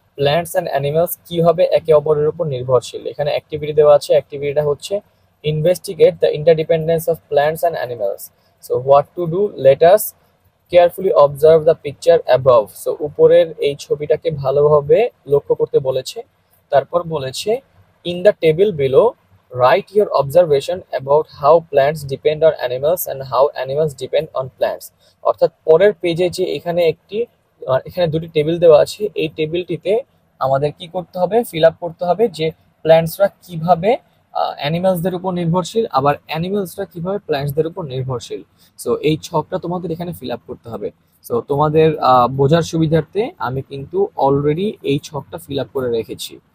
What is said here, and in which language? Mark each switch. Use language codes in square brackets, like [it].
[en] plants and animals [bn] কিভাবে একে অপরের উপর নির্ভরশীল। এখানে অ্যাক্টিভিটি দেওয়া আছে। অ্যাক্টিভিটিটা হচ্ছে [en] Investigate the interdependence of plants and animals. So what to do, let us carefully observe the picture above. [bn] So উপরের এই ছবিটাকে ভালোভাবে লক্ষ্য করতে বলেছে। তারপর বলেছে [en] In the table below write your observation about how plants depend on animals and how animals depend on plants। [bn] অর্থাৎ পরের পেজে যে এখানে এখানে দুটি টেবিল দেওয়া আছে, এই টেবিলটিতে আমাদের কি করতে হবে, ফিল আপ করতে হবে যে প্ল্যান্টসরা কিভাবে অ্যানিমালসদের উপর নির্ভরশীল, আবার অ্যানিমালসরা কিভাবে প্ল্যান্টসদের উপর নির্ভরশীল। সো এই ছকটা তোমাদের এখানে ফিল আপ করতে হবে। সো তোমাদের বোঝার সুবিধার্থে আমি কিন্তু অলরেডি এই ছকটা ফিল আপ করে রেখেছি।